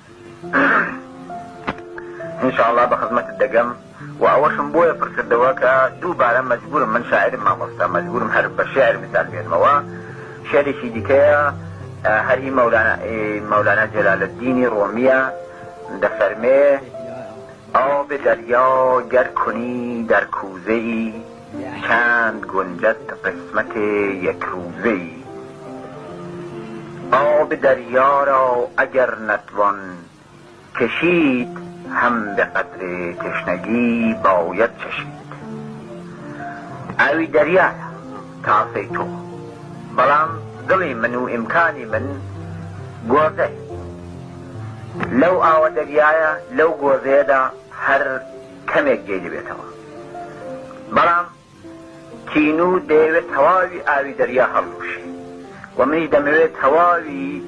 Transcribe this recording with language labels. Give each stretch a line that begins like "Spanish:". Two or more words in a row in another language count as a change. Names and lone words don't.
Central Kurdish: ئینشاءڵڵا بە خزمەتت دەگەم و ئەوەشم بۆیە پرسردەوە کە دووبارە مەجبورم، من شاعرم مامۆستا، مەجبورم هەر بە شێعر مثال بێنمەوە. شێعرێکی دیکەیە هەری مەولانا جەلالەددینی ڕۆمیە دەفەرمێ
Persian: آب دریا گر کنی در کوزه‌ای چند گنجد قسمت یک روزه‌ای. آب دریا را اگر نتوان کشید هم به قدر تشنگی باید چشید.
Central Kurdish: ئاوی دەریایە تاسەی تۆ، بەڵام دڵی من و ئیمکانی من گۆزەی. لەو ئاوە دەریایە لەو گۆزەیەدا هەر کەمێک جێ دەبێتەوە، بەڵام تینو دەیەوێت تەواوی ئاوی دەریا هەڵوشێ و منیش دەمەوێت تەواوی